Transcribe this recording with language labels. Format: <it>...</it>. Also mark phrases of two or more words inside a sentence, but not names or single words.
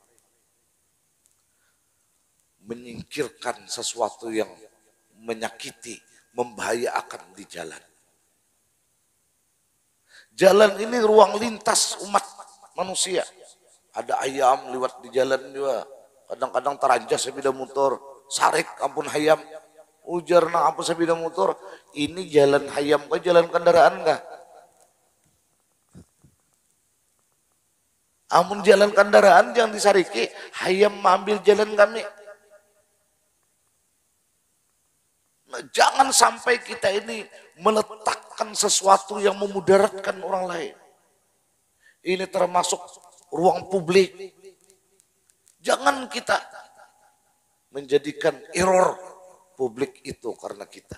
<id>Menyingkirkan sesuatu yang menyakiti, membahayakan di jalan. Jalan ini ruang lintas umat manusia. Ada ayam lewat di jalan juga.</id> <bjn>Kadang-kadang teranjas sepeda motor, sarik ampun hayam. Ujar na ampun sepeda motor, ini jalan hayam kah jalan kendaraan kah? Amun jalan kendaraan jangan disariki, hayam mengambil jalan kami.</bjn> <id>Nah, jangan sampai kita ini meletakkan sesuatu yang memudaratkan orang lain. Ini termasuk ruang publik. Jangan kita menjadikan error publik itu karena kita.</id>